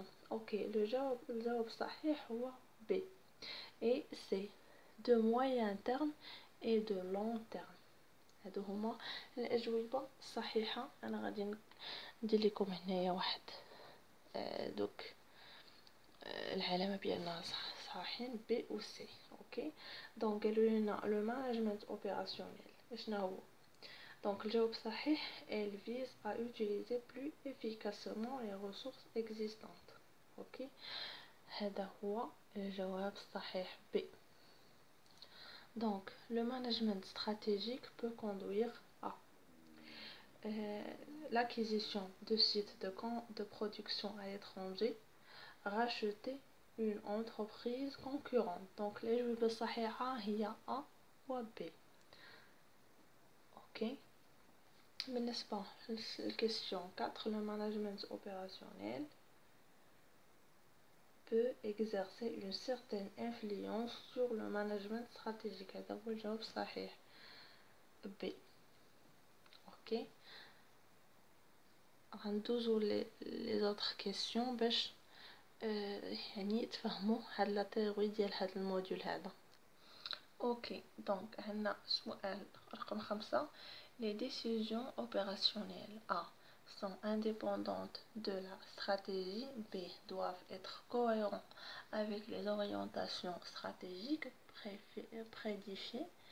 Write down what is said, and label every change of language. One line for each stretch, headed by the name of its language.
French: Ok, le jawab
Arabic: صحيح هو
French: B. Et c'est de moyen terme et de long terme.
Arabic: هادو هما الأجوبة الصحيحة. أنا غادي ندير لكم هنايا واحد دوك العلامة بأنها صحيحين B و C. اوكي. دونك قالوا لنا
French: لو مانجمنت اوبيراسيونيل
Arabic: شنو هو؟ دونك الجواب صحيح
French: elle vise à utiliser plus efficacement les ressources existantes.
Arabic: اوكي. هذا هو الجواب الصحيح B.
French: Donc le management stratégique peut conduire à l'acquisition de sites de production à l'étranger, racheter une entreprise concurrente.
Arabic: Donc الإجابة الصحيحة هي A و B. اوكي. بالنسبة للكيستيون 4,
French: le management opérationnel peut exercer une certaine influence sur le management stratégique.
Arabic: هذا هو الجواب الصحيح B. اوكي. غندوزو
French: لي زوطخ كيسيون
Arabic: باش يعني تفهموا هاد
French: لا تيوري
Arabic: ديال هاد الموديول هذا. اوكي. دونك عندنا سؤال رقم 5.
French: Les décisions opérationnelles A sont indépendantes de la stratégie. B doivent être cohérentes avec les orientations stratégiques prédéfinies.